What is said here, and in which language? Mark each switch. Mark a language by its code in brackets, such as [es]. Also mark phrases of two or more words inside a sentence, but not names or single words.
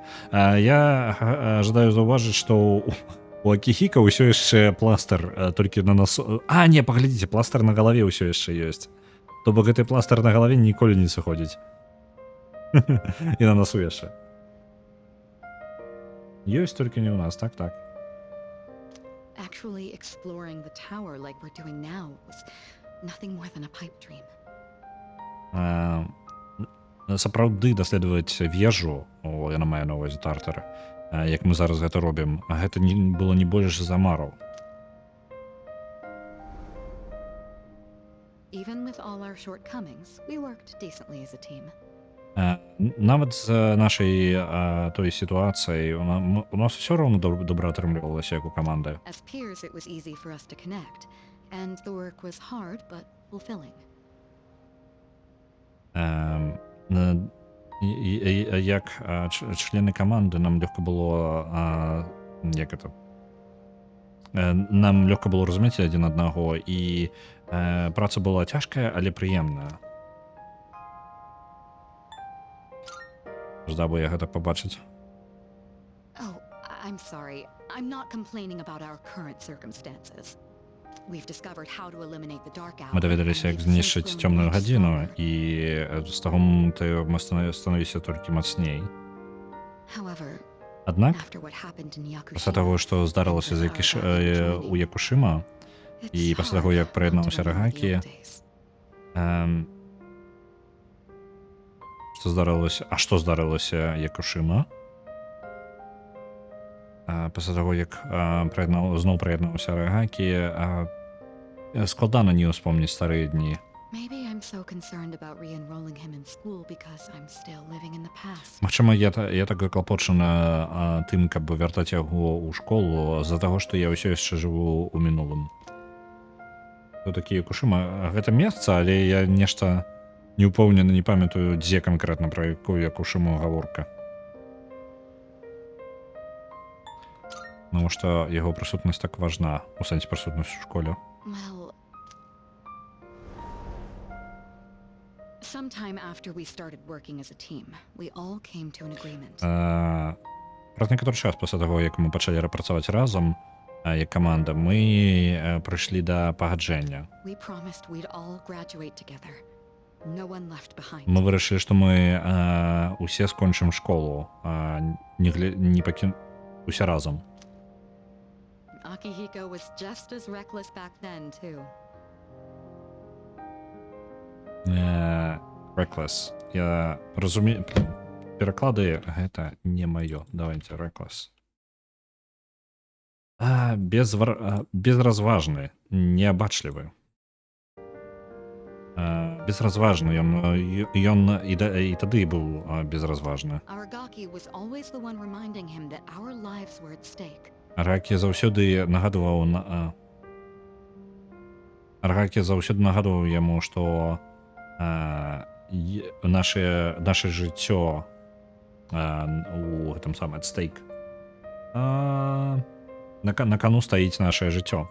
[be] Я жадаю заўважыць, што у Акіхіка ўсё яшчэ пластыр толькі на носу. Не, паглядзіце, пластыр на галаве ўсё яшчэ ёсць. То бок гэты пластыр на галаве ніколі не сыходзіць. І на носу яшчэ. Ёсць толькі не ў нас, так. [en] Actually exploring the tower like we're doing now was nothing more than a pipe dream. [be] Сапраўды даследаваць вежу, яна мае на ўвазе Тартар, як мы зараз гэта робім, гэта было не больш за мараў. [en] Even with all our shortcomings, we worked decently as a team. [be] Нават з нашай той сітуацыяй у нас усё роўна добра атрымлівалася, як у каманды. [en] As peers, it was easy for us to connect, and the work was hard but fulfilling. [be] Як члены каманды нам лёгка было, як это, нам лёгка было разумець адзін аднаго, і праца была цяжкая, але прыемная. Ждаў бы я гэта пабачыць. [en] Oh, I'm sorry. I'm not complaining about our current circumstances. We've discovered how to eliminate the dark hour. [be] Мы даведаліся, як знішчыць цёмную гадзіну, і з таго моманту мы становіліся толькі мацней. [en] However, [be] Аднак, [en] after what happened in [be] пасля Yakushima, таго, што здарылася у Якушыма, і пасля таго, як прыяднаўся Рагакі, што здарылася Якушыма? Пасля таго, як зноў прыяднаўся Рагакі, складана не ўспомніць старыя дні. [en] maybe I'm so concerned about re-enrolling him in school because I'm still living in the past. [be] Магчыма, я так заклапочана тым, каб вяртаць яго ў школу з-за таго, што я ўсё яшчэ жыву ў мінулым. Такі Якушыма, гэта месца, але я нешта не ўпэўнены, не памятаю, дзе канкрэтна пра якую Якушыму гаворка. Таму што яго прысутнасць так важна, у сэнсе прысутнасць у школе. [en] Well, sometime after we started working as a team, we all came to an agreement. [be] Праз некаторы час пасля таго, як мы пачалі працаваць разам, як каманда, мы прыйшлі да пагаджэння. [en] We promised we'd all graduate together. No one left behind. [be] Мы вырашылі, што мы усе скончым школу, усе разам. [en] Akihiko was just as reckless back then, too. Reckless. [be] Я разумею, пераклады гэта не маё. Давайте reckless. Безразважны, неабачлівы. Безразважны, ён і тады быў безразважны. [en] Aragaki was always the one reminding him that our lives were at stake. [be] Рагакі заўсёды нагадваў яму, што наше жыццё у гэтым самым стейк. На кону стаіць наше жыццё.